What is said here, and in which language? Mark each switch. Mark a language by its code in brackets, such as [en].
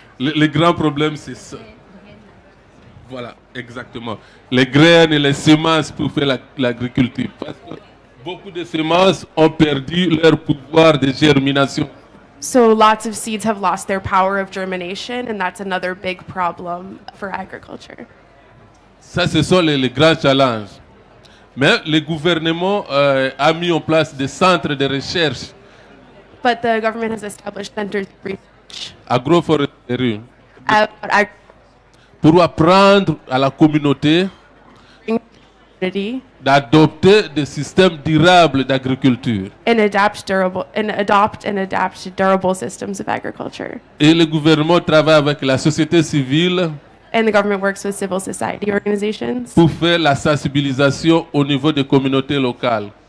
[fr] Le grand problème, c'est ça. Voilà, exactement. Les graines et les semences pour faire l'agriculture. Parce que beaucoup de semences ont perdu leur pouvoir de germination. [en] So lots of seeds have lost their power of germination, and that's another big problem for agriculture. [fr] Ça, ce sont les grands challenges. Mais le gouvernement a mis en place des centres de recherche [en] But the government has established centers of research [fr] agroforesterie [en] about [fr] pour apprendre à la communauté [en] agriculture [fr] d'adopter des systèmes durables d'agriculture. [en] and adopt durable systems of agriculture. [fr] Et le gouvernement travaille avec la société civile [en] And the government works with civil society organizations [fr] pour faire la sensibilisation au niveau des communautés locales.